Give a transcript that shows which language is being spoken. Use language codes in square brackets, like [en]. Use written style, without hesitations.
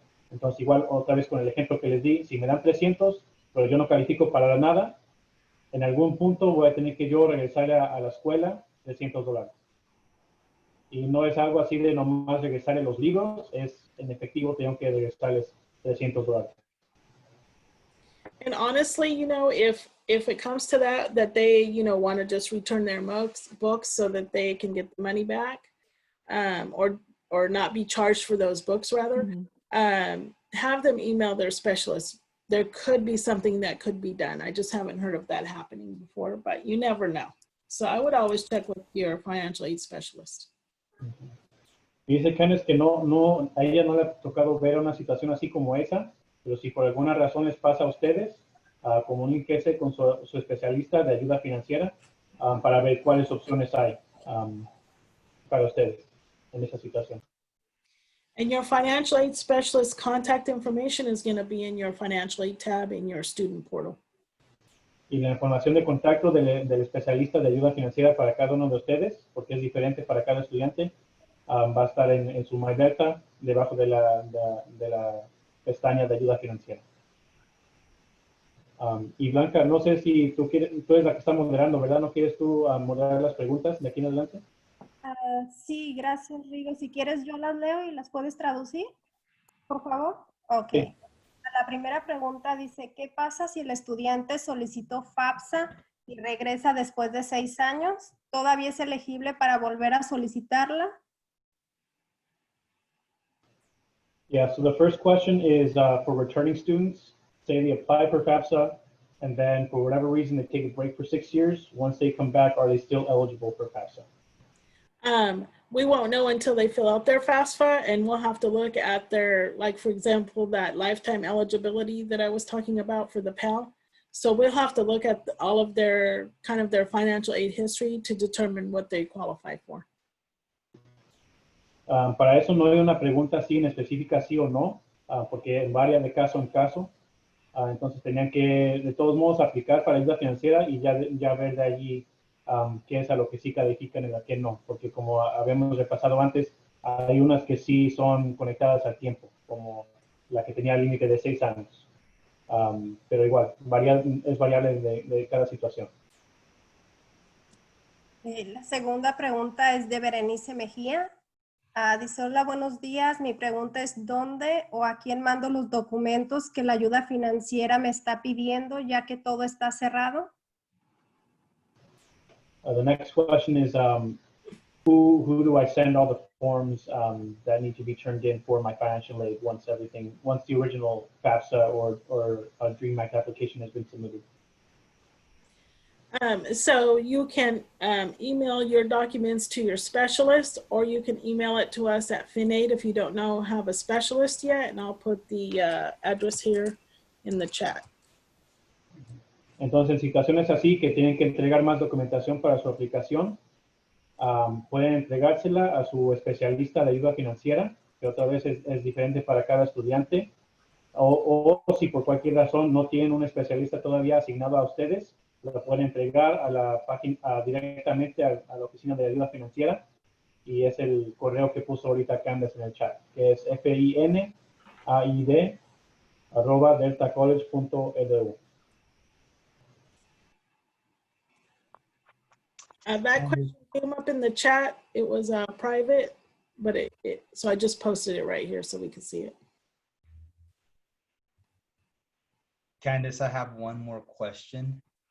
[es] Entonces, igual, otra vez con el ejemplo que les di, si me dan 300, pero yo no califico para nada, en algún punto voy a tener que yo regresar a la escuela $300. Y no es algo así de nomás regresarle los libros, es en efectivo tengo que regresarles $300. [en] And honestly, you know, if it comes to that they, you know, want to just return their books so that they can get the money back, or not be charged for those books rather, have them email their specialist. There could be something that could be done. I just haven't heard of that happening before, but you never know. So I would always check with your financial aid specialist. [es] Y dice Candace que a ella no le ha tocado ver una situación así como esa, pero si por alguna razón les pasa a ustedes, comuníquese con su especialista de ayuda financiera para ver cuáles opciones hay para ustedes en esa situación. [en] And your financial aid specialist contact information is going to be in your financial aid tab in your student portal. [es] Y la información de contacto del especialista de ayuda financiera para cada uno de ustedes, porque es diferente para cada estudiante, va a estar en su MyBelta, debajo de la pestaña de ayuda financiera. Y Blanca, no sé si tú eres la que está moderando, ¿verdad? ¿No quieres tú moderar las preguntas de aquí en adelante? Sí, gracias, Rigo. Si quieres, yo las leo y las puedes traducir, por favor. Ok. Sí. La primera pregunta dice, ¿qué pasa si el estudiante solicitó Fafsa y regresa después de 6 años? ¿Todavía es elegible para volver a solicitarla? [en] Yeah, so the first question is for returning students. Say they apply for FAFSA, and then for whatever reason they take a break for 6 years. Once they come back, are they still eligible for FAFSA? We won't know until they fill out their FAFSA, and we'll have to look at their, like, for example, that lifetime eligibility that I was talking about for the Pell. So we'll have to look at all of their financial aid history to determine what they qualify for. [es] Para eso no hay una pregunta así en específica, sí o no, porque varía de caso en caso. Entonces tenían que, de todos modos, aplicar para ayuda financiera y ya ver de allí qué es a lo que sí califican y a qué no. Porque como habíamos repasado antes, hay unas que sí son conectadas al tiempo, como la que tenía el límite de 6 años. Pero igual, es variable de cada situación. La segunda pregunta es de Berenice Mejía. Dice, hola, buenos días. Mi pregunta es, ¿dónde o a quién mando los documentos que la ayuda financiera me está pidiendo, ya que todo está cerrado? [en] The next question is, who do I send all the forms that need to be turned in for my financial aid once the original FAFSA or Dream Act application has been submitted? So you can email your documents to your specialist, or you can email it to us at FinAid if you don't have a specialist yet, and I'll put the address here in the chat. [es] Entonces, en situaciones así que tienen que entregar más documentación para su aplicación, pueden entregársela a su especialista de ayuda financiera, que otra vez es diferente para cada estudiante, o si por cualquier razón no tienen un especialista todavía asignado a ustedes, lo pueden entregar a la página directamente a la oficina de ayuda financiera, y es el correo que puso ahorita Candace en el chat, que es finaid@deltacollege.edu. [en] That question came up in the chat. It was private, but so I just posted it right here so we can see it. Candace, I have one more question.